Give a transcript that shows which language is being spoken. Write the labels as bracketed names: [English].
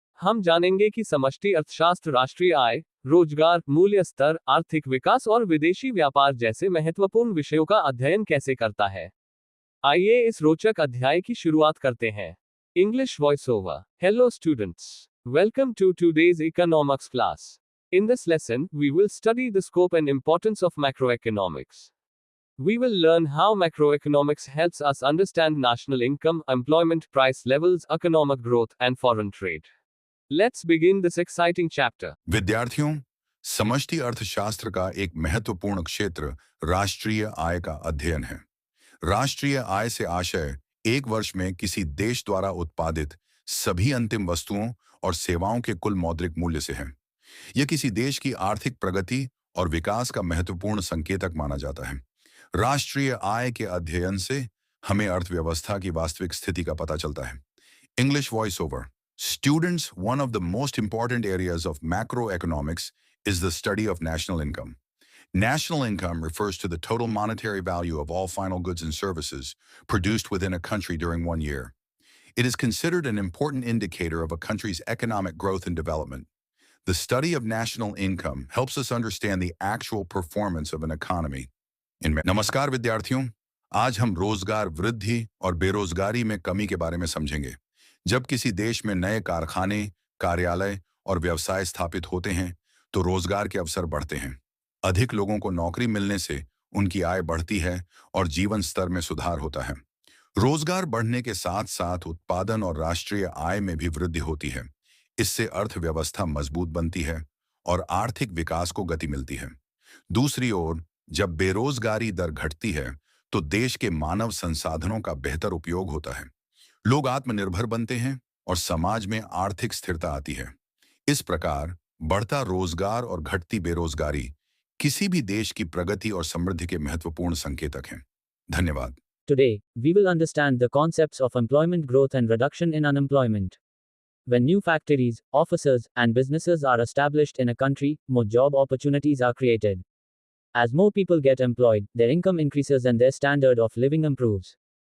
[Hindi] हम जानेंगे कि समष्टि अर्थशास्त्र राष्ट्रीय आय, रोजगार, मूल्य स्तर, आर्थिक विकास और विदेशी व्यापार जैसे महत्वपूर्ण विषयों का अध्ययन कैसे करता है। आइए इस रोचक अध्याय की शुरुआत करते हैं। [English] English voice over. Hello students, welcome to today's economics class. In this lesson, we will study the scope and importance of macroeconomics. We will learn how macroeconomics helps us understand national income, employment, price levels, economic growth, and foreign trade. Let's begin this exciting chapter. [Hindi] विद्यार्थियों, समष्टि अर्थशास्त्र का एक महत्वपूर्ण क्षेत्र राष्ट्रीय आय का अध्ययन है। राष्ट्रीय आय से आशय एक वर्ष में किसी देश द्वारा उत्पादित सभी अंतिम वस्तुओं और सेवाओं के कुल मौद्रिक मूल्य से है। यह किसी देश की आर्थिक प्रगति और विकास का महत्वपूर्ण संकेतक माना जाता है। राष्ट्रीय आय के अध्ययन से हमें अर्थव्यवस्था की वास्तविक स्थिति का पता चलता है। [English] English voice over. Students, one of the most important areas of macroeconomics is the study of national income. National income refers to the total monetary value of all final goods and services produced within a country during one year. It is considered an important indicator of a country's economic growth and development. The study of national income helps us understand the actual performance of an economy. [Hindi] नमस्कार विद्यार्थियों, आज हम रोजगार वृद्धि और बेरोजगारी में कमी के बारे में समझेंगे। जब किसी देश में नए कारखाने, कार्यालय और व्यवसाय स्थापित होते हैं, तो रोजगार के अवसर बढ़ते हैं। अधिक लोगों को नौकरी मिलने से उनकी आय बढ़ती है और जीवन स्तर में सुधार होता है। रोजगार बढ़ने के साथ साथ उत्पादन और राष्ट्रीय आय में भी वृद्धि होती है। इससे अर्थव्यवस्था मजबूत बनती है और आर्थिक विकास को गति मिलती है। दूसरी ओर, जब बेरोजगारी दर घटती है, तो देश के मानव संसाधनों का बेहतर उपयोग होता है। लोग आत्मनिर्भर बनते हैं और समाज में आर्थिक स्थिरता आती है। इस प्रकार बढ़ता रोजगार और घटती बेरोजगारी किसी भी देश की प्रगति और समृद्धि के महत्वपूर्ण संकेतक हैं। धन्यवाद। [English] Today, we will understand the concepts of employment growth and reduction in unemployment. When new factories, offices, and businesses are established in a country, more job opportunities are created. As more people get employed, their income increases and their standard of living improves.